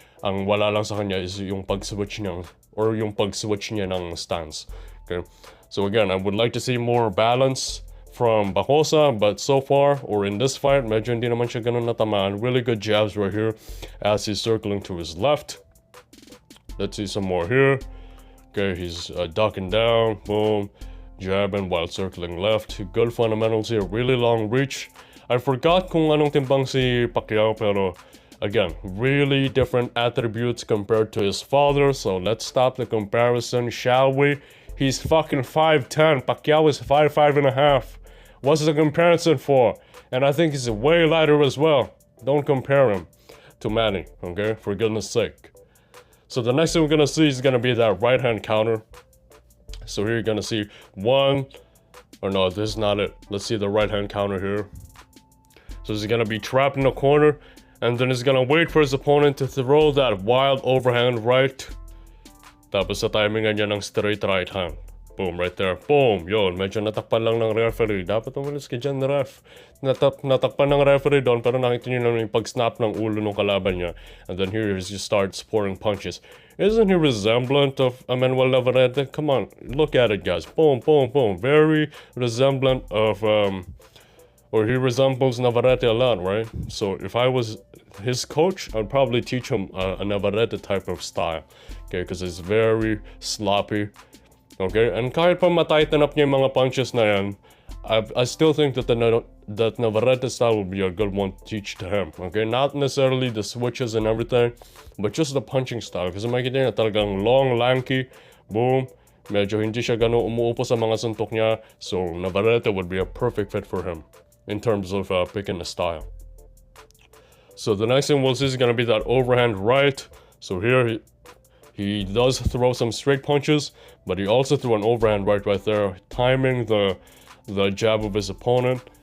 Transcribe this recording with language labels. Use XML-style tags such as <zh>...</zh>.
<tl>Ang wala lang sa kanya is yung pag-switch niya, or yung pag-switch niya ng stance.</tl> <en>Okay, so again, I would like to see more balance from Bacosa, but so far, or in this fight,</en> <tl>medyo hindi naman siya ganun natamaan.</tl> <en>Really good jabs right here as he's circling to his left. Let's see some more here. Okay, he's ducking down, boom, jabbing while circling left. Good fundamentals here, really long reach. I forgot</en> <tl>kung anong timbang si Pacquiao, pero</tl> <en>again, really different attributes compared to his father, so let's stop the comparison, shall we? He's fucking 5'10", Pacquiao is 5'5.5". What's the comparison for? And I think he's way lighter as well. Don't compare him to Manny, okay? For goodness sake. So the next thing we're gonna see is gonna be that right hand counter. So here you're gonna see one, or no, this is not it. Let's see the right hand counter here. So he's gonna be trapped in the corner, and then he's gonna wait for his opponent to throw that wild overhand right.</en> <tl>Tapos sa timingan niya ng straight right hand. Boom,</tl> <en>right there.</en> <tl>Boom! Yun, medyo natakpan lang ng referee. Dapat umalis ka dyan, ref. Natakpan ng referee doon, pero nakita niyo naman yung pag-snap ng ulo ng kalaban niya.</tl> <en>And then here he just starts pouring punches. Isn't he resemblant of Emmanuel Navarrete? Come on, look at it, guys. Boom, boom, boom. Very resemblant of, or he resembles Navarrete a lot, right? So if I was his coach, I'd probably teach him a Navarrete type of style. Okay, because it's very sloppy. Okay, and</en> <tl>kahit pa matighten up niya yung mga punches na yan,</tl> <en>I still think that that Navarrete style will be a good one to teach to him. Okay, not necessarily the switches and everything, but just the punching style.</en> <tl>Kasi makikita niya talagang</tl> <en>long, lanky,</en> <tl>boom, medyo hindi siya gano'ng umuupo sa mga suntok niya.</tl> <en>So Navarrete would be a perfect fit for him in terms of picking the style. So the next thing we'll see is gonna be that overhand right. So here he does throw some straight punches, but he also threw an overhand right there, timing the jab of his opponent.</en>